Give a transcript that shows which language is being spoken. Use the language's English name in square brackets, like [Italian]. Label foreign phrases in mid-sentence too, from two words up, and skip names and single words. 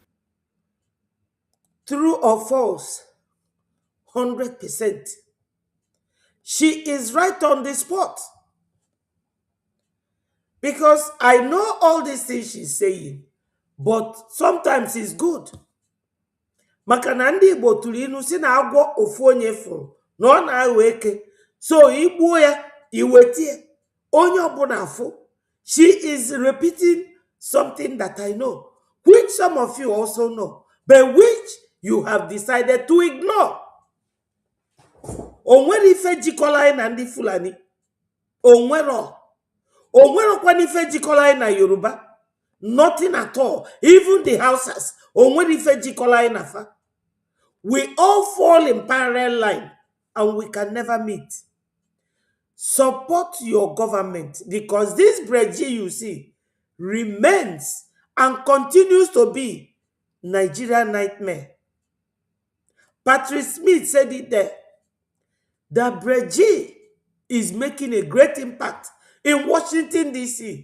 [English] True or false? 100%. She is right on the spot. Because I know all these things she's saying, but sometimes it's good. [Igbo] Makana ndị Igbo tụrụ inu si na agwọ ofu onye fụrụ na ọ na-aghọ eke. So igbuo ya, iwetie. Onye ọbụla afụ. [English] She is repeating something that I know, which some of you also know, but which you have decided to ignore. [Igbo] Onwere ife jikọla na ndị Fulani. Onwero. Onwero kwa ife jikọla na Yoruba. [English] Nothing at all. Even the Hausas. [Igbo] Onwere ife jikọla na fa. [English] We all fall in parallel line and we can never meet. Support your government, because this Brgie you see, remains and continues to be Nigerian nightmare. Patrick Smith said it there, that Brgie is making a great impact in Washington, D.C.